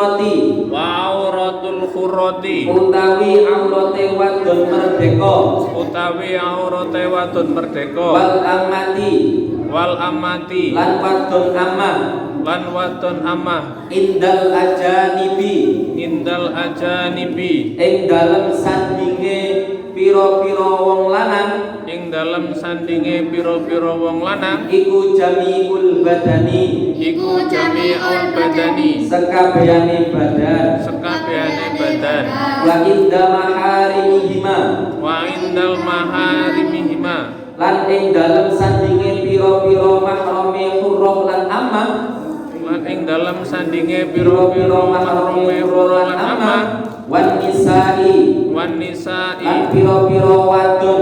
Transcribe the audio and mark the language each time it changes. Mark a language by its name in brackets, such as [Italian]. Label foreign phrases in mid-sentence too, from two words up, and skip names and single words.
[Javanese] hurrati utawi aurate wadon merdeka [Arabic] والأمة [Javanese] lan wadon amah [Arabic] عند الأجانب [Javanese] ing dalem sandinge pira-pira wong lanang dalem sandinge pira-pira wong lanang [Arabic] iku جميع البدن iku جميع البدن [Javanese] sekabehane badan sekabehane badan [Arabic] وعند محارمهما وعند المحارمهما [Javanese] lan ing dalem sandinge pira-pira mahrame hurrah lan amah lan ing dalem sandinge pira-pira mahrame hurrah lan amah [Arabic] والنساء wan [Javanese] lan [Arabic] nisa'i [Javanese] pira-pira wadon